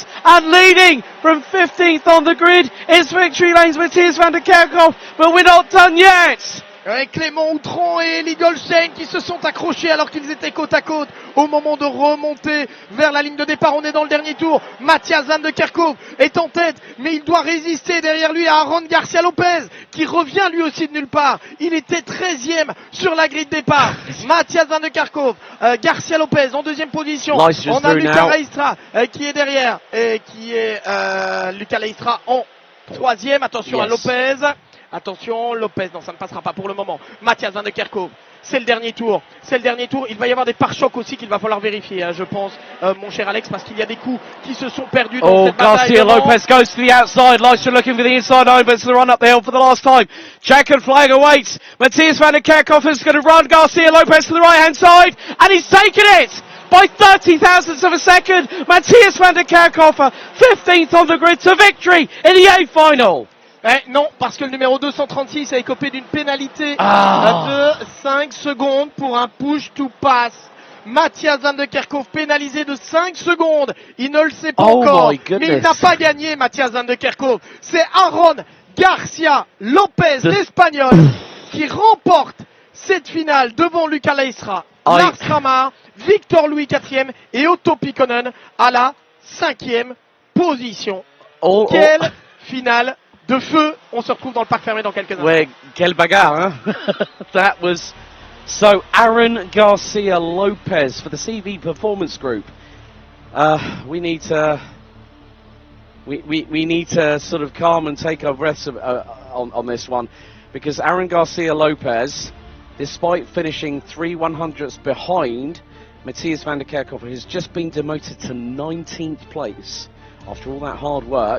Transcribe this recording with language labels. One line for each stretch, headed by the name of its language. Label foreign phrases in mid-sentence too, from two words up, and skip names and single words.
English: And leading from 15th on the grid is Victory Lane's Matthias van der Kerkhoff. But we're not done yet.
French: Clément Outran et Eli Goldstein qui se sont accrochés alors qu'ils étaient côte à côte au moment de remonter vers la ligne de départ. On est dans le dernier tour. Matthias van der Kerkhoff est en tête, mais il doit résister derrière lui à Aaron Garcia Lopez qui revient lui aussi de nulle part. Il était 13e sur la grille de départ. Matthias van der Kerkhoff, Garcia Lopez en deuxième position. On a Luca Leistra qui est derrière et qui est Luca Leistra en troisième. Attention à Lopez. Attention, Lopez, non, ça ne passera pas pour le moment. Matthias van der Kerkhoff, c'est le dernier tour. C'est le dernier tour. Il va y avoir des pare-chocs aussi qu'il va falloir vérifier, je pense, mon cher Alex, parce qu'il y a des coups qui se sont perdus dans cette bataille.
English: Garcia Lopez goes to the outside. Leistra looking for the inside line, but it's the run up the hill for the last time. Checkered flag awaits. Matthias van der Kerkhoff is going to run Garcia Lopez to the right-hand side, and he's taken it! By 30 thousandths of a second. Matthias van der Kerkhoff, 15th on the grid to victory in the A final.
French: Non, parce que le numéro 236 a écopé d'une pénalité de 5 secondes pour un
English: push to pass.
French: Matthias van der Kerkhoff pénalisé de 5 secondes. Il ne le sait pas encore, mais il n'a pas gagné, Matthias van der Kerkhoff. C'est Aaron Garcia Lopez, l'Espagnol, qui remporte cette finale devant Luca Leistra, Lars Kramar, Victor Louis 4e et Otto Pikkonen à la 5e position. Quelle finale de feu. On se retrouve dans le parc fermé dans quelques instants. Ouais, quelle bagarre, hein?
English: That was so Aaron Garcia Lopez for the CV Performance Group. We need to sort of calm and take our breaths on this one, because Aaron Garcia Lopez, despite finishing 3/100ths behind Matthias van der Kerkhoff, has just been demoted to 19th place after all that hard work.